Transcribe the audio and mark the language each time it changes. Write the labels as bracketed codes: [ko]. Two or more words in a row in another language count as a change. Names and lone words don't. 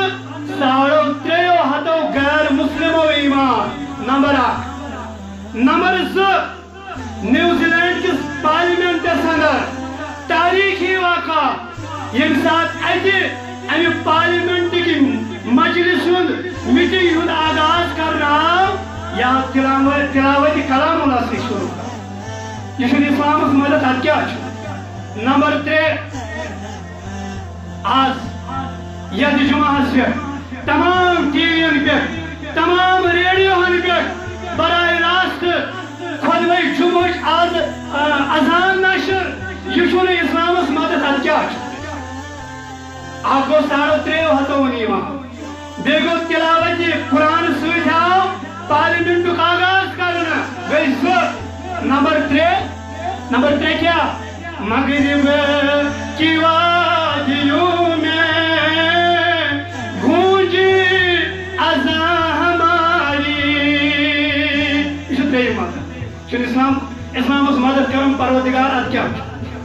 [ks] 350 غیر مسلمو ایٖمان نمبر 1 نمبر 2 نیوزی لینڈ کس پارلیمنٹس اندر تاریخی واقعہ یم سات اتہِ امہِ پارلیمنٹٕکۍ مجلس ہُنٛد میٹنگ ہُنٛد آغاز کرنہٕ آو یا [ur] تلاوت کلام اللہ سے شروع [ks] یہ چھُنہٕ اسلامس مدد اتھ کیٛاہ چھُ نمبر 3 آز یتھ جمعہس پٮ۪ٹھ تمام ٹی وین پٮ۪ٹھ تمام ریڈیوہن پٮ۪ٹھ براہ راست خۄدوے جمعٕچ آز اذان نشر یہ چھُنہٕ اسلامس مدد اتھ کیٛاہ چھُ اکھ گوٚو 350 وون ایٖمان بیٚیہِ گوٚو تلاوت قرآن سۭتۍ آو پارلیمنٹُک آغاز کرنہٕ گٔے 2 نمبر 3 [ur] کیا مغرب کی وادیوں میں گونجی اذان ہماری [ks] یہ چھُ ترٛیٚیِم مدد چھُنہٕ اسلامس مدد کرُن پروردگار اتھ کیٛاہ چھُ